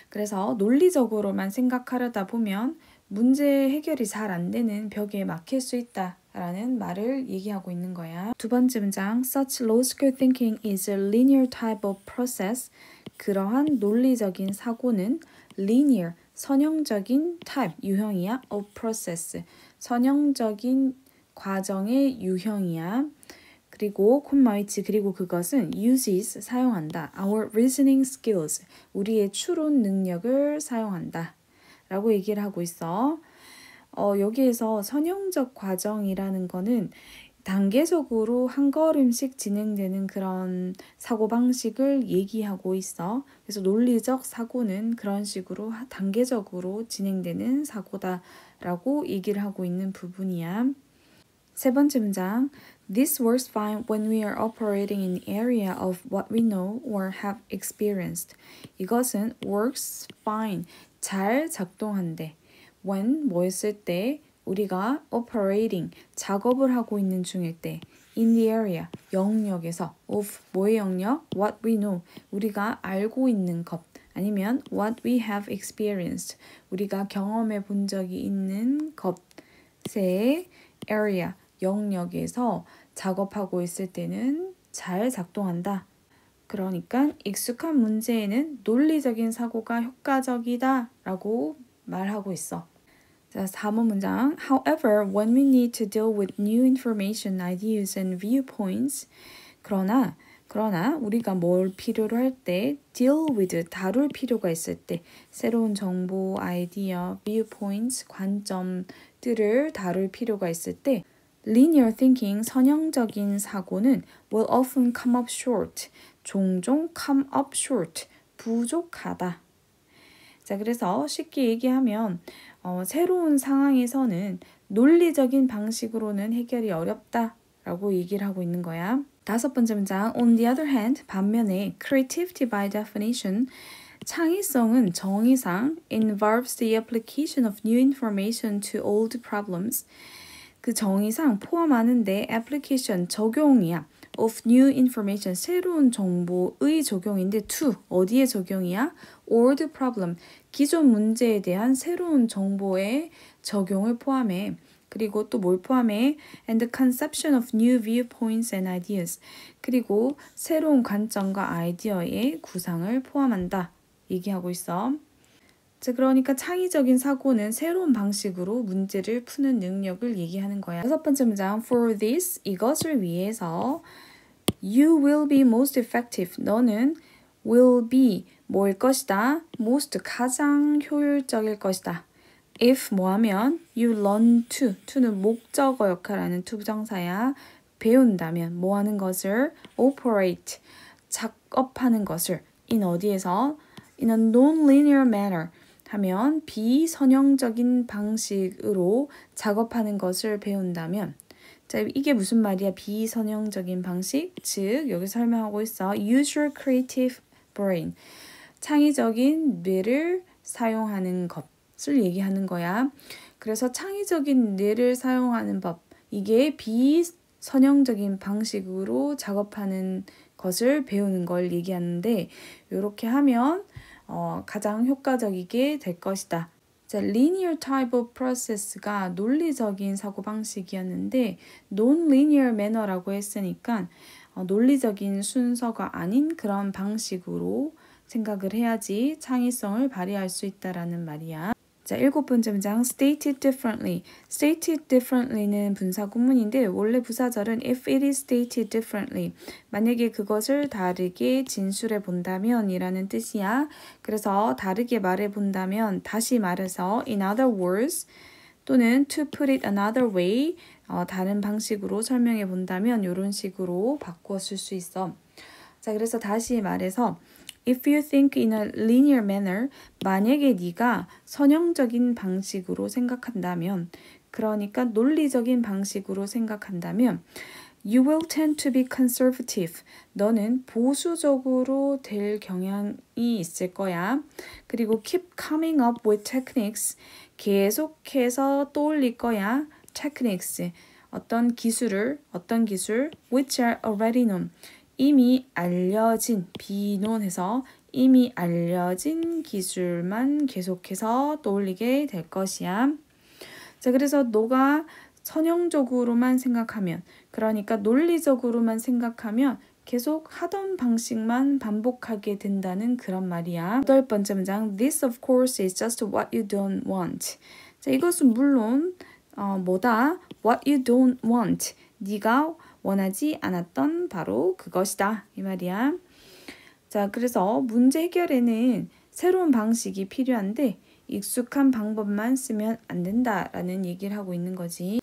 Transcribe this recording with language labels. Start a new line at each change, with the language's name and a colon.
Korean: 그래서 논리적으로만 생각하려다 보면 문제 해결이 잘 안 되는 벽에 막힐 수 있다 라는 말을 얘기하고 있는 거야. 두 번째 문장.
English: Such logical thinking is a linear type of process.
Korean: 그러한 논리적인 사고는 linear, 선형적인 type, 유형이야.
English: of process,
Korean: 선형적인 과정의 유형이야. 그리고 콤마 위치 그리고 그것은 uses, 사용한다.
English: Our reasoning skills,
Korean: 우리의 추론 능력을 사용한다. 라고 얘기를 하고 있어. 여기에서 선형적 과정이라는 거는 단계적으로 한 걸음씩 진행되는 그런 사고방식을 얘기하고 있어. 그래서 논리적 사고는 그런 식으로 단계적으로 진행되는 사고다라고 얘기를 하고 있는 부분이야. 세 번째 문장.
English: This works fine when we are operating in the area of what we know or have experienced.
Korean: 이것은
English: works fine,
Korean: 잘 작동한대. when 뭐 했을 때 우리가 operating 작업을 하고 있는 중일 때
English: in the area
Korean: 영역에서 of 뭐의 영역?
English: what we know
Korean: 우리가 알고 있는 것 아니면
English: what we have experienced
Korean: 우리가 경험해 본 적이 있는 것의 area 영역에서 작업하고 있을 때는 잘 작동한다. 그러니까 익숙한 문제에는 논리적인 사고가 효과적이다 라고 말하고 있어. 자, 4번 문장.
English: However, when we need to deal with new information, ideas and viewpoints
Korean: 그러나 우리가 뭘 필요로 할 때
English: deal with,
Korean: 다룰 필요가 있을 때 새로운 정보, 아이디어, viewpoints, 관점들을 다룰 필요가 있을 때
English: linear thinking,
Korean: 선형적인 사고는
English: will often come up short,
Korean: 종종
English: come up short,
Korean: 부족하다. 자, 그래서 쉽게 얘기하면 새로운 상황에서는 논리적인 방식으로는 해결이 어렵다라고 얘기를 하고 있는 거야. 다섯 번째 문장.
English: On the other hand,
Korean: 반면에
English: creativity by definition,
Korean: 창의성은 정의상
English: involves the application of new information to old problems.
Korean: 그 정의상 포함하는데 application, 적용이야.
English: of new information,
Korean: 새로운 정보의 적용인데 to, 어디에 적용이야?
English: old problem,
Korean: 기존 문제에 대한 새로운 정보의 적용을 포함해. 그리고 또 뭘 포함해?
English: And the conception of new viewpoints and ideas.
Korean: 그리고 새로운 관점과 아이디어의 구상을 포함한다. 얘기하고 있어. 자, 그러니까 창의적인 사고는 새로운 방식으로 문제를 푸는 능력을 얘기하는 거야. 여섯 번째 문장.
English: For this,
Korean: 이것을 위해서
English: You will be most effective.
Korean: 너는
English: will be
Korean: 뭐일 것이다? most, 가장 효율적일 것이다. if 뭐 하면
English: you learn to
Korean: 는 목적어 역할하는 to 부정사야. 배운다면 뭐 하는 것을 operate 작업하는 것을 in 어디에서
English: in a non-linear manner
Korean: 하면 비선형적인 방식으로 작업하는 것을 배운다면 자, 이게 무슨 말이야? 비선형적인 방식, 즉 여기 설명하고 있어.
English: Use your creative brain.
Korean: 창의적인 뇌를 사용하는 것을 얘기하는 거야. 그래서 창의적인 뇌를 사용하는 법, 이게 비선형적인 방식으로 작업하는 것을 배우는 걸 얘기하는데 이렇게 하면 가장 효과적이게 될 것이다. 자,
English: linear type of process
Korean: 가 논리적인 사고방식이었는데
English: non-linear manner
Korean: 라고 했으니까 논리적인 순서가 아닌 그런 방식으로 생각을 해야지 창의성을 발휘할 수 있다라는 말이야. 자, 7번째 문장
English: stated differently. stated differently
Korean: 는 분사 구문인데 원래 부사절은
English: if it is stated differently.
Korean: 만약에 그것을 다르게 진술해 본다면 이라는 뜻이야. 그래서 다르게 말해 본다면 다시 말해서
English: in other words
Korean: 또는
English: to put it another way
Korean: 다른 방식으로 설명해 본다면 이런 식으로 바꾸어 쓸 수 있어. 자, 그래서 다시 말해서
English: If you think in a linear manner,
Korean: 만약에 네가 선형적인 방식으로 생각한다면, 그러니까 논리적인 방식으로 생각한다면,
English: you will tend to be conservative.
Korean: 너는 보수적으로 될 경향이 있을 거야.
English: 그리고 keep coming up with techniques.
Korean: 계속해서 떠올릴 거야. techniques. 어떤 기술,
English: which are already known.
Korean: 이미 알려진, 비논해서 이미 알려진 기술만 계속해서 떠올리게 될 것이야. 자, 그래서 너가 선형적으로만 생각하면, 그러니까 논리적으로만 생각하면 계속 하던 방식만 반복하게 된다는 그런 말이야. 8번째 문장,
English: This of course is just what you don't want.
Korean: 자, 이것은 물론 뭐다?
English: What you don't want.
Korean: 네가 원하지 않았던 바로 그것이다. 이 말이야. 자, 그래서 문제 해결에는 새로운 방식이 필요한데 익숙한 방법만 쓰면 안 된다라는 얘기를 하고 있는 거지.